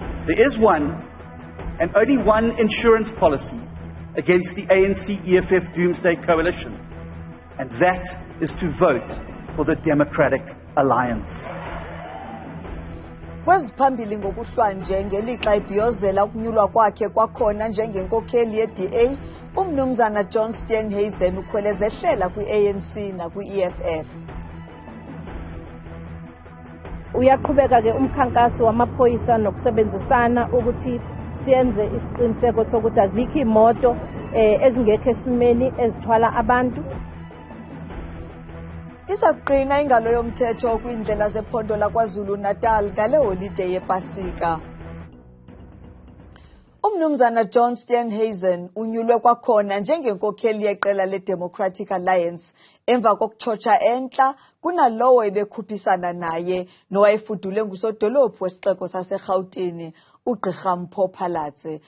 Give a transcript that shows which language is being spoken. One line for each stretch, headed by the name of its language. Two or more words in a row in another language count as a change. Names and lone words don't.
English: There is one and only one insurance policy against the ANC-EFF Doomsday Coalition, and that is to vote for the Democratic Alliance.
Xhosa: Kweziphambili ngokuhlwa nje ngelixa ibhiyozela ukunyulwa kwakhe kwakhona njengenkokheli ye-DA, umnumzana USteenhuisen ukhwelezehlela kwi-ANC nakwi-EFF.
Zulu: Uyaqhubeka ke umkhankaso wamaphoyisa nokusebenzisana ukuthi siyenze isiqiniseko sokuthi azikho imoto ezingekho esimeni ezithwala abantu.
Xhosa: Isaqina ingalo yomthetho kwindlela zephondo laKwaZulu-Natal ngale holide yePasika. Umnumzana USteenhuisen unyulwe kwakhona njengenkokheli yeqela le-Democratic Alliance emva kokutshotsha entla kunalowo ebekhuphisana naye nowayefudule ngusodolophu wesixeko saseGauteng uPhalatse.